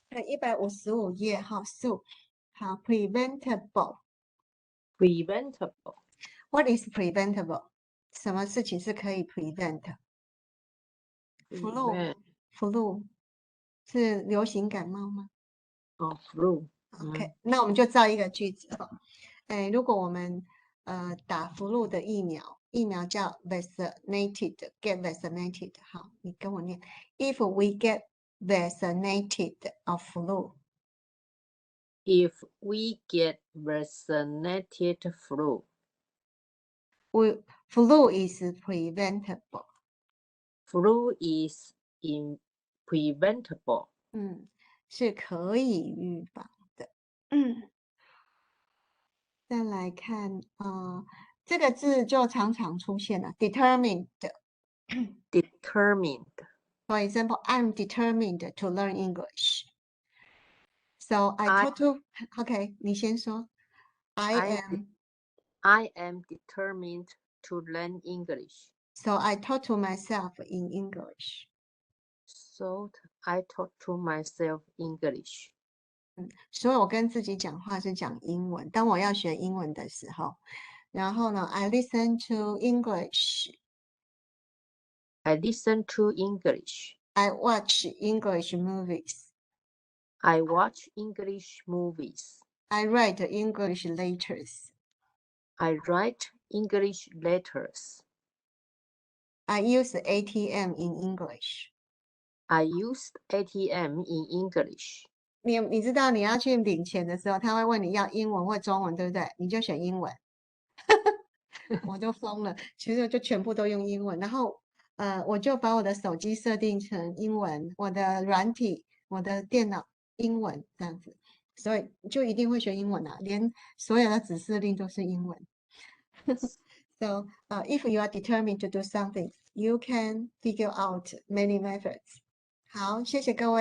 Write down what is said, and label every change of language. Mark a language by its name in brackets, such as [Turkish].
[Chinese] 155页哈，Sue，好 ，preventable。 [English] What is preventable？ [Chinese] 什么事情是可以 prevent？Flu 是流行感冒吗？Flu。OK，那我们就造一个句子哈。如果我们打 flu 的疫苗叫 vaccinated，get vaccinated。好，你跟我念 [English] ，If we get vaccinated of flu。 If we get vaccinated flu. Flu is preventable. Flu is preventable. [Chinese] 是可以预防的。再来看这个字就常常出现了 determined. [English] Determined. For example, I'm determined to learn English. So OK, [Chinese] 你先说。 [English] I am determined to learn English. So I talk to myself in English. So I talk to myself English. [Chinese] 所以我跟自己讲话是讲英文。当我要学英文的时候，然后呢 [English] I listen to English. I listen to English. I watch English movies. I watch English movies. I write English letters. I write English letters. I use ATM in English. I use ATM in English. [Chinese] 你知道你要去领钱的时候，他会问你要英文或中文，对不对？你就选英文。我就疯了，其实就全部都用英文，然后我就把我的手机设定成英文，我的软体、我的电脑英文这样子，所以就一定会学英文啊，连所有的指示令都是英文。 [English] So if you are determined to do something, you can figure out many methods. [Chinese] 好，谢谢各位。